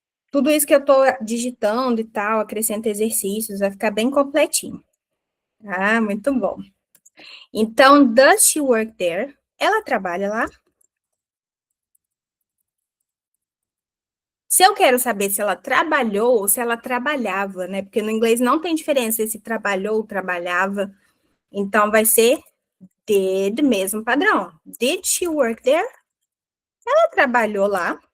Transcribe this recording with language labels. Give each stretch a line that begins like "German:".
Portuguese: Tudo isso que eu tô digitando e tal, acrescenta exercícios, vai ficar bem completinho. Ah, muito bom.
English: Então, does she work there?
Portuguese: Ela trabalha lá? Se eu quero saber se ela trabalhou ou se ela trabalhava, né? Porque no inglês não tem diferença se trabalhou ou trabalhava. Então, vai ser did, mesmo padrão.
English: Did she work there?
Portuguese: Ela trabalhou lá.